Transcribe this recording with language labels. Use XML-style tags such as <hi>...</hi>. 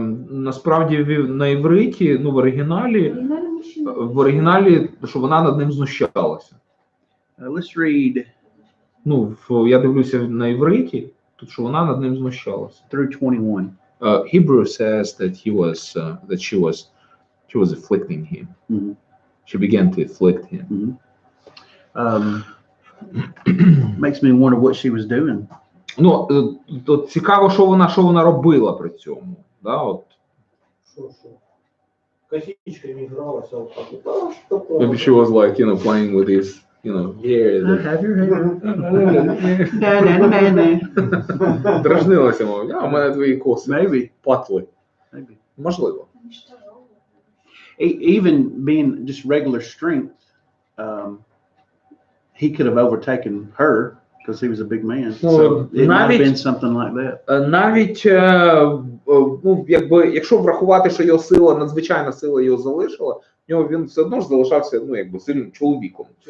<uk>Насправді на івриті, ну в оригіналі, що вона над ним знущалася.</uk> <en>Let's read.</en> <uk>Ну, я дивлюся на івриті, тут що вона над ним знущалася.</uk> <en>Through 21. Hebrew says that she was afflicting him. Mm-hmm. She began to afflict him. Mm-hmm. Makes me wonder what she was doing.</en> <uk>Ну, то цікаво, що вона робила при цьому, да, от. Що? Косичками гралась,</uk> <ru>а вот так вот.</ru> <en>Maybe she was like, playing with his, hair. Have your hair.</en> <uk>Дражнилася, мовить, у мене твої коси.</uk> <en>Maybe.</en> <uk>Патли.</uk> <en>Maybe.</en> <uk>Можливо.</uk> <en>Even being just regular strength, he could have overtaken her because he was a big man. So it might have been something like that.</en> <uk>Навіть, ну, якщо врахувати, що його сила, надзвичайна сила його залишила, він все одно ж залишався, ну, сильним чоловіком.</uk>